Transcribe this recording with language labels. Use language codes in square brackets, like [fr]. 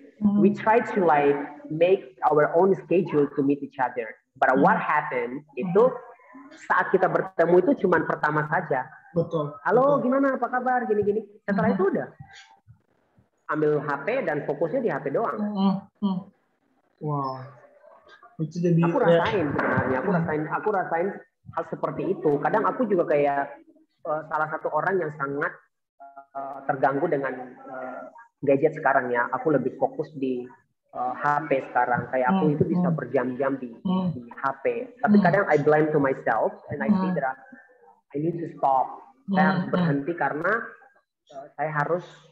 [en] We try to like make our own schedule to meet each other. But what happened [id] itu saat kita bertemu itu cuma pertama saja. Betul. Halo, gimana? Apa kabar? Gini-gini. Setelah itu udah ambil HP dan fokusnya di HP doang. Wow. Itu jadi. Aku rasain sebenarnya. Aku rasain hal seperti itu. Kadang aku juga kayak salah satu orang yang sangat terganggu dengan gadget sekarang ya. Aku lebih fokus di HP sekarang. Kayak aku itu bisa berjam-jam di HP. Tapi kadang [en] I blame to myself and I say that I need to stop. [id] Saya harus berhenti karena saya harus